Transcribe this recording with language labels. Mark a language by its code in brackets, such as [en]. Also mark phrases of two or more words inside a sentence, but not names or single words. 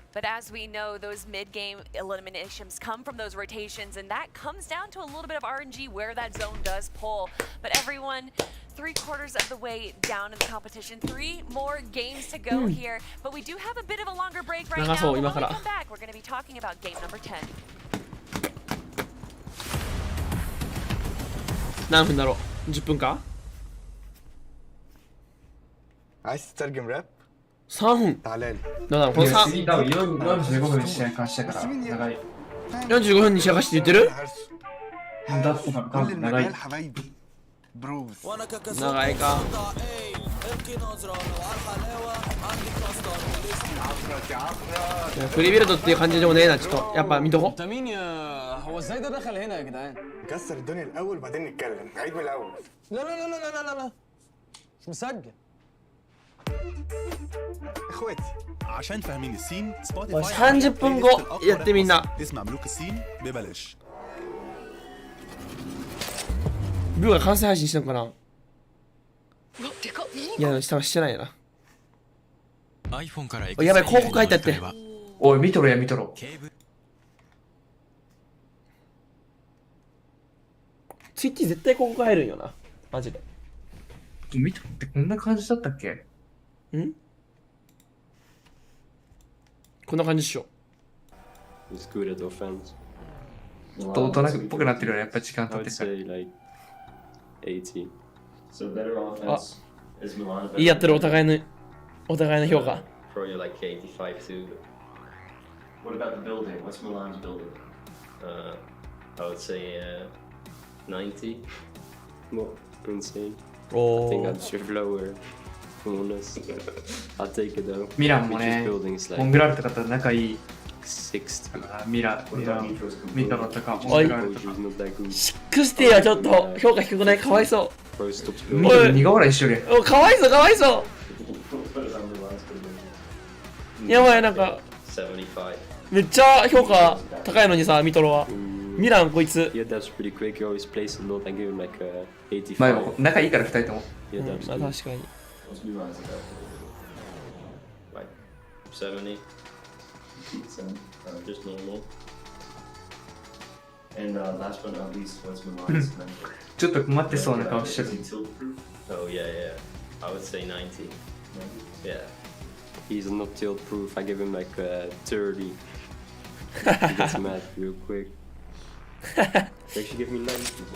[en] But as we know, those mid-game eliminations come from those rotations, and that comes down to a little bit of RNG where that zone does pull. But everyone, 3/4 of the way down in the competition, 3 more games to go here. But we do have a bit of a longer break right now. When we come back, we're going to be talking about game number 10. [ja] 何分だろう ?10 分か [ar] عايز تترجم راب؟ [ja] 3分 [ar] تعالى لي [ja] だからこの 45分に試合開始したから長い 45分に試合開始って言ってるだって多分長い長いかフリービルドっていう感じでもねえな、ちょっとやっぱ見とこ [ar] هو ازاي ده دخل هنا يا جدعان؟ كسر الدنيا الاول بعدين نتكلم عيد من الاول لا لا لا لا لا لا لا مش مسجل اخواتي عشان فاهمين السين سبوتيفاي [ja] 30 分後やってみんな [ar] اسمع ملوك السين ببلاش [ja] ブーが完成配信してんのかな。いや、多分してないな。やばい、広告書いてあって。おい、見とろや、見とろ。ツイッチ絶対広告入るんよな。マジで。見とろってこんな感じだったっけ？ん？こんな感じっしょ。ちょっと大人っぽくなってるよね、やっぱり時間経ってから。あ、いいやってるお互いの評価。 [en] Probably like 85 too. What about the building? What's Milan's building? I would say 90. Well, insane. Oh. I think I'd shift lower. Honest. I'll take it though. [ja] ミランもね、モングラールとかと仲いい。 60. ミラノとかモおい、ングラールとか。 60はちょっと評価低くない？かわいそう。ミラノ苦笑いしとるやん。お、かわいそう、かわいそう。やばい、なんかめっちゃ評価高いのにさ、ミトロは。ミランこいつ。まあ仲いいから2人とも。まあ確かに。 [en] 70. Just normal. And last but not least, what's Milan's number? [ja] ちょっと困ってそうな顔してる。 [en] Oh yeah, yeah. I would say 90. Yeah. He's not tilt proof. I give him like 30. He gets mad real quick. They should give me 90.